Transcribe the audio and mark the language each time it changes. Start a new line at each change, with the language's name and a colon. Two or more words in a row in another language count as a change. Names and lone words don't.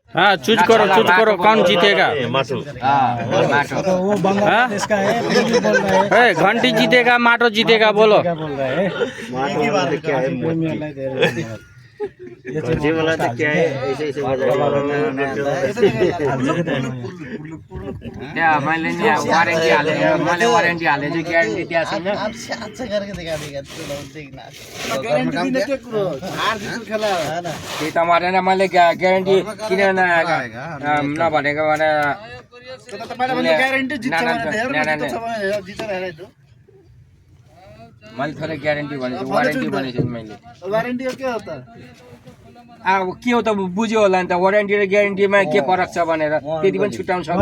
Hindi: हाँ चूज करो कौन जीतेगा। माटो तो वो बांग्लादेश का है, फिर भी बोल रहा है घंटी जीतेगा माटो जीतेगा बोलो। क्या बोल रहा है क्या है प्रीमियर लाई दे रहे हैं। ये जी वाला तो क्या है ऐसे ऐसे
Nepali: त्यहाँ मैले नि वारेन्टी हाले मैले वारेन्टी हाले चाहिँ ग्यारेन्टी त्यहाँ छैन
Hindi: अच्छा करके दिखा देगा तो देखना
Nepali: गारंटी दिने के कुरो हार जित
Hindi: खेला है ना
Nepali: त्यही त मरेन मैले ग्यारेन्टी किन नभनेको भने तो तपाईले भने ग्यारेन्टी जित्छ भने हेर्नु जित्छ भने जितेर हेरे त मैले थोरै ग्यारेन्टी भनेको वारेन्टी भनेको मैले
Hindi: वारेन्टी के होता
Nepali: अब के हो त बुझ्यो होला नि त वारेन्टी र ग्यारेन्टीमा के फरक छ भनेर त्यति पनि छुट्याउन सक्दैन